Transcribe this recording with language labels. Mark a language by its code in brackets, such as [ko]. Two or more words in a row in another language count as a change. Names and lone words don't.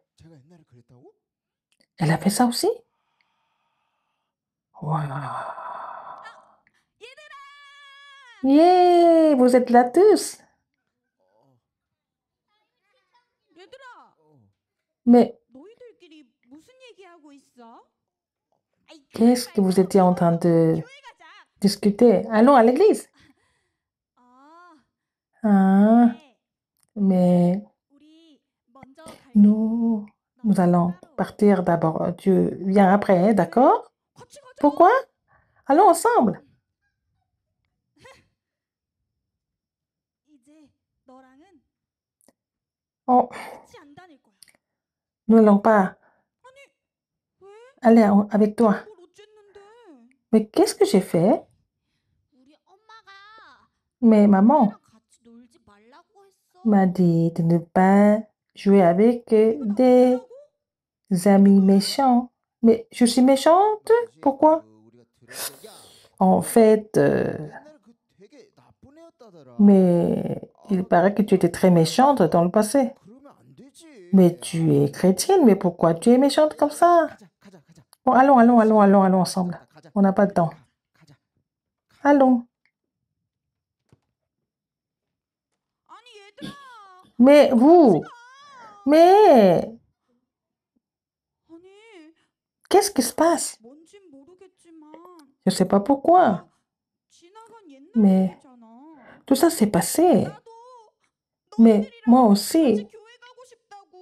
[fr] Elle a fait ça aussi? Waouh! Yeah, vous êtes là tous. Mais [ko] 너희들끼리 무슨 얘기하고 있어? 아이, [fr] qu'est-ce que vous étiez en train de [ko] 교회 가자. [fr] discuter? Allons à l'église. 아, Hein? [ko] 네. [fr] Mais [ko] 우리 먼저 갈게. [fr] nous allons partir d'abord. Tu viens après, hein, d'accord? [ko] 같이 가자. [fr] Pourquoi? Allons ensemble. [ko] 이제 너랑은 Oh, 같이 안 다닐 거야. [fr] nous n'allons pas [ko] 왜? [fr] aller avec toi. [ko] 뭘 어쨌는데? [fr] Mais qu'est-ce que j'ai fait? [ko] 우리 엄마가 [fr] Mais maman [ko] 나랑 같이 놀지 말라고 했어. [fr] m'a dit de ne pas jouer avec des amis méchants. Mais je suis méchante? Pourquoi? En fait, mais il paraît que tu étais très méchante dans le passé. Mais tu es chrétienne, mais pourquoi tu es méchante comme ça? Bon, allons ensemble. On n'a pas de temps. Allons. [ko] 아니 얘들아. [fr] Mais vous, mais [ko] 아니 [fr] qu'est-ce qui se passe? [ko] 뭔진 모르겠지만 [fr] Je ne sais pas pourquoi. [ko] 지나간 옛날 [fr] Mais [ko] 일이잖아. [fr] tout ça s'est passé. [ko] 나도 [fr] Mais moi [ko] 같이 [fr] aussi, [ko] 교회 가고 싶다고.